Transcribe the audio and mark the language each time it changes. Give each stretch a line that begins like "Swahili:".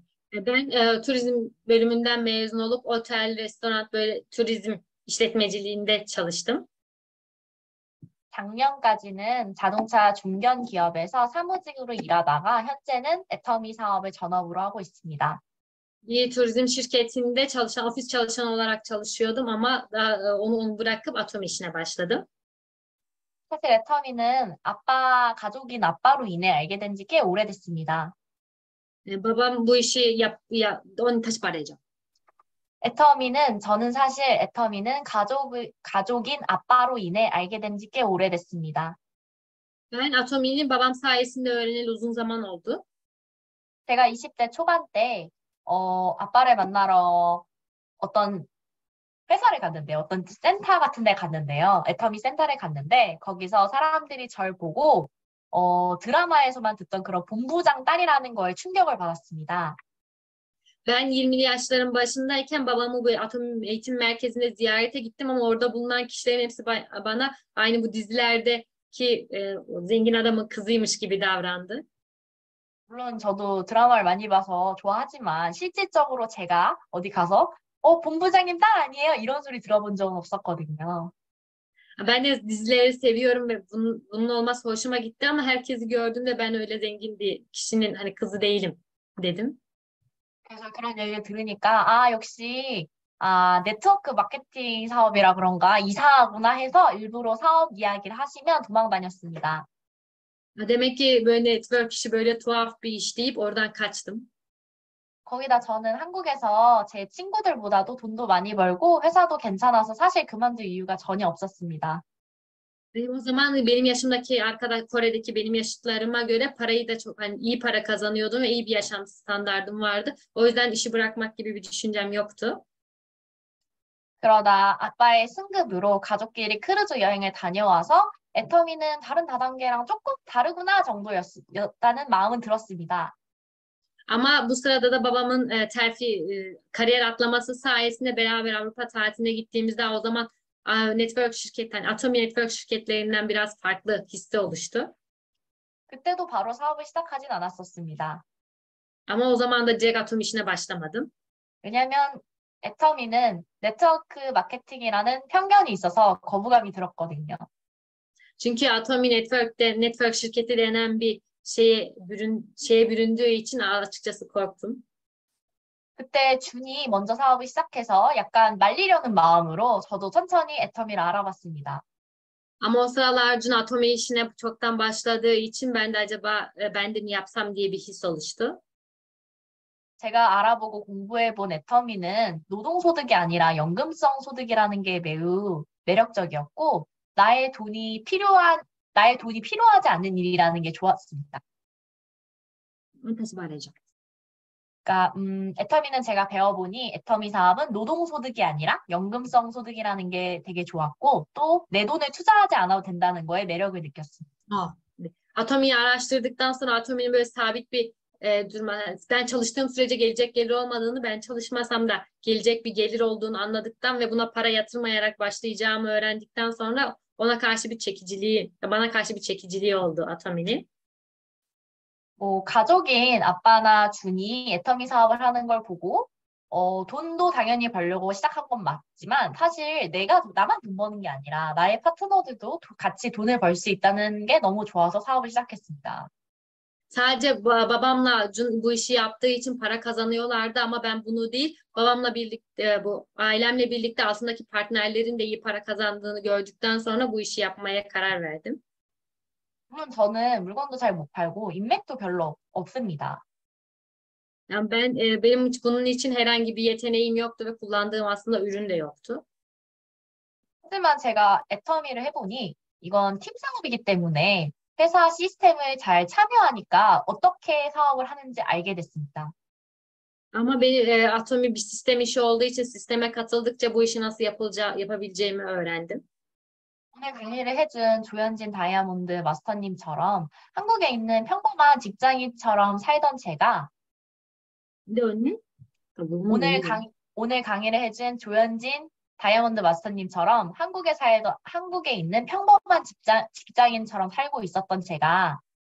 Turkish: Ben turizm bölümünden mezun olup otel, restoran böyle turizm işletmeciliğinde çalıştım.
Korean: 작년까지는 자동차 중견 기업에서 사무직으로 일하다가 현재는 애터미 사업을 전업으로 하고 있습니다.
Turkish: Bir turizm şirketinde ofis çalışan olarak çalışıyordum ama onu bırakıp Atomi işine başladım.
Korean: 사실 애터미는 가족인 아빠로 인해 알게 된 지 꽤 오래됐습니다.
Turkish: Babam bu işi onu
Korean: 다시 말해줘. 저는 사실 애터미는 가족인 아빠로 인해 알게 된 지 꽤 오래됐습니다.
Turkish: Ben Atomi'nin babam sayesinde öğreneli uzun zaman oldu.
Korean: 제가 20대 초반 때 아빠를 만나러 어떤 회사를 갔는데요. 어떤 센터 같은 데 갔는데요. 애터미 센터를 갔는데 거기서 saram들이 절 보고 드라마에서만 듣던 그런 본부장 딸이라는 거에 충격을 받았습니다.
Turkish: Ben 20'li yaşların başındayken babamı bu atom eğitim merkezine ziyarete gittim ama orada bulunan kişilerin hepsi bana aynı bu dizilerdeki o zengin adamın kızıymış gibi davrandı.
Korean: 물론 저도 드라마를 많이 봐서 좋아하지만 실질적으로 제가 어디 가서 본부장님 딸 아니에요? 이런 소리 들어본 적은 없었거든요.
Turkish: Ben de dizileri seviyorum ve bunun olması hoşuma gitti ama herkesi gördüğümde ben öyle zengin bir kişinin hani kızı değilim dedim.
Korean: 그래서 그런 얘기를 들으니까 역시 네트워크 마케팅 사업이라 그런가 이사구나 해서 일부러 사업 이야기를 하시면 도망 다녔습니다.
Turkish: Demek ki böyle network işi böyle tuhaf bir iş deyip oradan kaçtım.
Korean: 거기다 저는 한국에서 제 친구들보다도 돈도 많이 벌고 회사도 괜찮아서 사실 그만둘 이유가 전혀 없었습니다.
Turkish: O zaman benim yaşımdaki arkadaş Kore'deki benim yaşıtlarıma göre parayı da çok hani iyi para kazanıyordum ve iyi bir yaşam standardım vardı. O yüzden işi bırakmak gibi bir düşüncem yoktu.
Korean: 그러다 아빠의 승급으로 가족끼리 크루즈 여행을 다녀와서 애터미는 다른 다단계랑 조금 다르구나 정도였다는 마음은 들었습니다.
Turkish: Ama bu sırada da babamın kariyer atlaması sayesinde beraber Avrupa tatiline gittiğimizde o zaman network şirketten, Atomi Network şirketlerinden biraz farklı hissi oluştu.
Korean: 그때도 바로 사업을 시작하진 않았었습니다.
Turkish: Ama o zaman da direkt Atom işine başlamadım.
Korean: 왜냐하면 애터미는 네트워크 마케팅이라는 편견이 있어서 거부감이 들었거든요.
Turkish: Çünkü Atomi network şirketi denen bir şeye büründüğü için açıkçası korktum.
Korean: 그때 준이 먼저 사업을 시작해서 약간 말리려는 마음으로 저도 천천히 애터미를 알아봤습니다.
Turkish: Ama o sıralar Cun Atomi işine çoktan başladığı için ben de acaba ben de mi yapsam diye bir his oluştu.
Korean: 제가 알아보고 공부해본 애터미는 노동소득이 아니라 연금성 소득이라는 게 매우 매력적이었고, 나의 돈이 필요하지 않는 일이라는 게 좋았습니다. 다시 말해줘. 그러니까, 애터미는 제가 배워보니 애터미 사업은 노동소득이 아니라 연금성 소득이라는 게 되게 좋았고, 또 내 돈을 투자하지 않아도 된다는 거에 매력을 느꼈습니다. 네.
Turkish: Atomi'yi araştırdıktan sonra Atomi'nin böyle sabit bir ben çalıştığım sürece gelecek gelir olmadığını, ben çalışmasam da gelecek bir gelir olduğunu anladıktan ve buna para yatırmayarak başlayacağımı öğrendikten sonra bana karşı bir çekiciliği oldu Atomi'nin.
Korean: 가족인 아빠나 준이 애터미 사업을 하는 걸 보고, 돈도 당연히 벌려고 시작한 건 맞지만, 사실 나만 돈 버는 게 아니라 나의 파트너들도 같이 돈을 벌 수 있다는 게 너무 좋아서 사업을 시작했습니다.
Turkish: Sadece babamla Cun bu işi yaptığı için para kazanıyorlardı ama ben bunu değil, babamla birlikte bu ailemle birlikte aslındaki partnerlerin de iyi para kazandığını gördükten sonra bu işi yapmaya karar verdim.
Korean: 물론 저는 물건도 잘 못 팔고 인맥도 별로 없습니다.
Turkish: Yani benim bunun için herhangi bir yeteneğim yoktu ve kullandığım aslında ürün de yoktu.
Korean: 하지만 제가 애터미를 해보니 이건 팀 사업이기 때문에 회사 시스템을 잘 참여하니까 어떻게 사업을 하는지 알게 됐습니다.
Turkish: Ama Atomi bir sistem işi olduğu için sisteme katıldıkça bu işi nasıl yapabileceğimi öğrendim.
Korean: 오늘 강의를 해준 조현진 다이아몬드 마스터님처럼 한국에 있는 평범한 직장인처럼 살던 제가
Turkish: Ne önüne?
Korean: 오늘 강의를 해준 조현진 다이아몬드 마스터님처럼 한국에 있는 평범한 직장인처럼 살고 있었던 제가